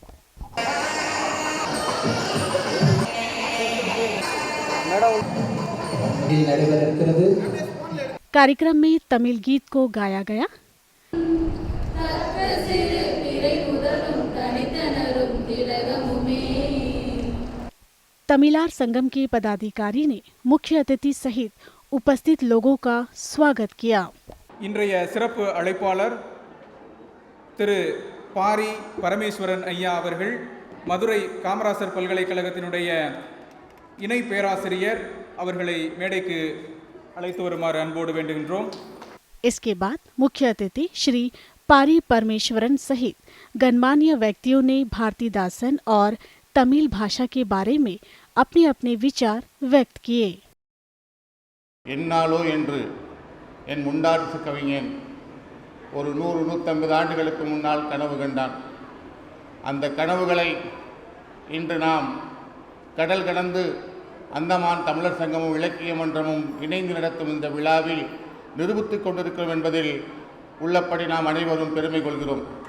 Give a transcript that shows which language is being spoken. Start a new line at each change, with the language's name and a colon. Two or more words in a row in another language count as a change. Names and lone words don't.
Hindi: कार्यक्रम में तमिल गीत को गाया गया। तमिलार संगम के पदाधिकारी ने मुख्य अतिथि सहित उपस्थित लोगों का स्वागत किया।
Tamil: இன்றைய சிறப்பு அழைப்பாளர் திரு பாரி பரமேஸ்வரன் ஐயா அவர்கள் மதுரை காமராசர் பல்கலைக்கழகத்தினுடைய இணை பேராசிரியர் அவர்களை மேடைக்கு அழைத்து வருமாறு அன்போடு வேண்டுகின்றோம்।
Hindi: इसके बाद मुख्य अतिथि श्री पारी परमेश्वरन सहित गणमान्य व्यक्तियों ने भारतीदासन और तमिल भाषा के बारे में अपने अपने विचार व्यक्त किए।
Tamil: என்னாலோ என்று என் முண்டாட்டு கவிஞன் ஒரு 100-150 ஆண்டுகளுக்கு முன்னால் கனவு கண்டான். அந்த கனவுகளை இன்று நாம் கடல் கடந்து அந்தமான் தமிழர் சங்கமும் இலக்கிய மன்றமும் இணைந்து நடத்தும் இந்த விழாவில் நிரூபித்துக் கொண்டிருக்கிறோம் என்பதில் உள்ளபடி நாம் அனைவரும் பெருமை கொள்கிறோம்.